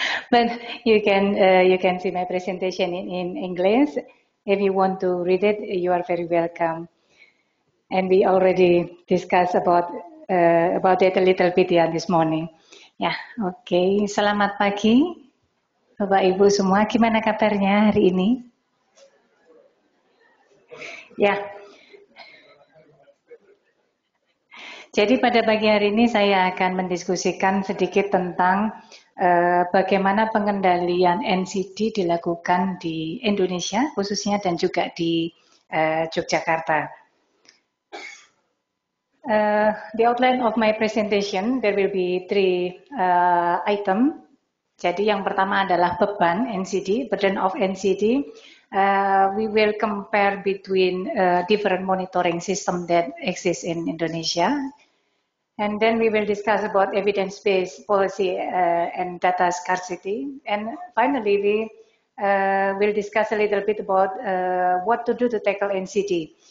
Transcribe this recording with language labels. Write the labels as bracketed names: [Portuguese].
[English] But you can see my presentation in English. If you want to read it, you are very welcome. And we already discussed about it a little bit this morning. Ya, oke. [Indonesian] Selamat pagi, Bapak Ibu semua. Gimana kabarnya hari ini? Ya. Jadi pada pagi hari ini saya akan mendiskusikan sedikit tentang bagaimana pengendalian NCD dilakukan di Indonesia khususnya dan juga di Yogyakarta. [English] The outline of my presentation, there will be 3 items. [Indonesian] Jadi yang pertama adalah beban NCD, [English] burden of NCD. We will compare between different monitoring system that exist in Indonesia. And then we will discuss about evidence-based policy and data scarcity. And finally, we will discuss a little bit about what to do to tackle NCD.